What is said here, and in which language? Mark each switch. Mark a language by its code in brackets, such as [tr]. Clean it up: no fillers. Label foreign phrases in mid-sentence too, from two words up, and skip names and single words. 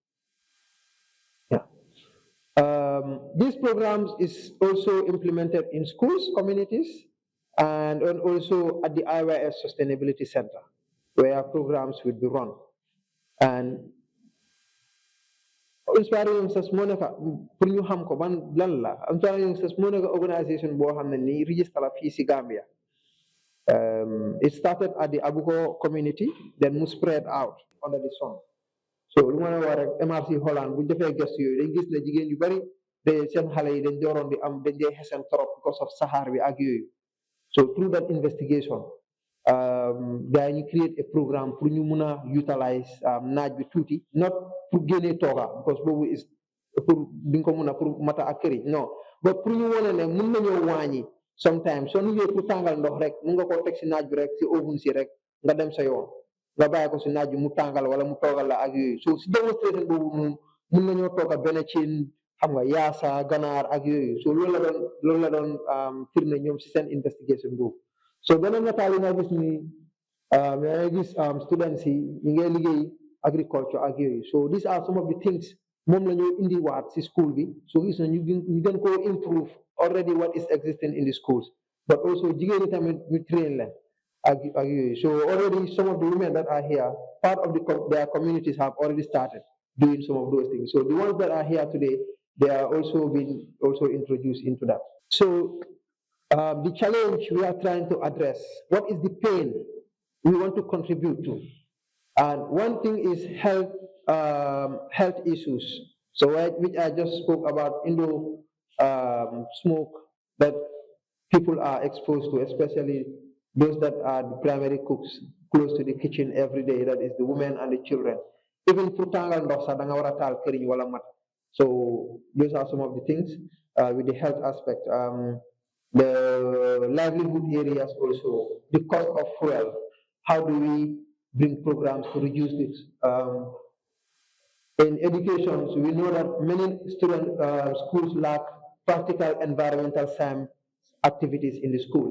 [en] Yeah. These programs is also implemented in schools, communities, and also at the IYS Sustainability Center, where programs will be run. [wo] And Inspiring Youngsters moo nekk pour ñu xam ko ban lan la Inspiring Youngsters moo nekk organisation boo xam ne nii register la fii si Gambia. [en] It started at the Abuko community, then mu spread out under the sun. [wo] So lu ma la wax rek MRC Holland bu ñu defee gëstu yooyu dañ gis ne jigéen yu bari de seen xale yi dañ dooroon di am dañ dee xesen trop [en] because of [wo] saxaar bi ak yooyu. [en] So through that investigation, [wo] gars yi ñu [en] create a programme [wo] pour ñu mun a utilize naaj bi tuuti, not pour génnee tooga because boobu is pour di nga ko mun a pour mata ak këriñ non, but pour ñu wane ne mun nañoo wàññi sometimes soo ñëwee pour tàngal ndox rek mun nga koo teg si naaj bi rek si oven si rek nga dem sa yoon nga bàyyi ko si naaj bi mu tàngal wala mu toogal la ak yooyu. So si démonstration boobu moom mun nañoo tooga benn cin xam nga yaasa ganaar ak yooyu. So loolu la doon firnde ñoom si seen investigation boobu. So beneen nataal yi nga gis ni yaa gis students yi ñu ngi liggéey agriculture ak yooyu. [en] So these are some of the things [wo] moom la ñu indiwaat si school bi. So gis na ñu gën koo [en] improve already what is existing in the schools, but also [wo] jigéen ñi tamit ñu train leen ak yooyu. [en] So already some of the women that are here, part of their communities have already started doing some of those things. So the ones that are here today, they are also being introduced into that. So the challenge we are trying to address, what is the pain we want to contribute to? And one thing is health issues. So which I just spoke about, smoke that people are exposed to, especially those that are the primary cooks close to the kitchen every day, that is the women and the children. [wo] Even putangal ndox sa danga wara tal keriñ wala mat. [en] So those are some of the things with the health aspect. The livelihood areas also, the cost of fuel. How do we bring programs to reduce this? In education, so we know that many schools lack practical environmental science activities in the schools.